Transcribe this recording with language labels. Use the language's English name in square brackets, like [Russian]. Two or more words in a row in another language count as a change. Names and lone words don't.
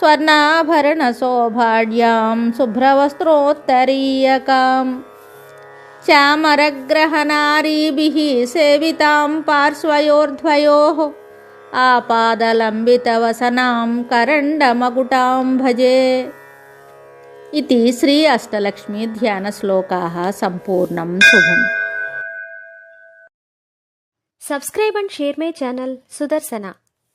[Sanskrit] స్వర్ణాభరణశోభాఢ్యాం శుభ్రవస్త్రోత్తరీయకాం చామరగ్రహనారీభిः సేవితాం పార్శ్వయోర్ద్వయోः ఆపాదలంబితవసనాం కరండమకుటాం భజే. इति श्री अष्टलक्ष्मी ध्यानश्लोकाः सम्पूर्णं शुभम्. [English] Subscribe and share my channel Sudarsana.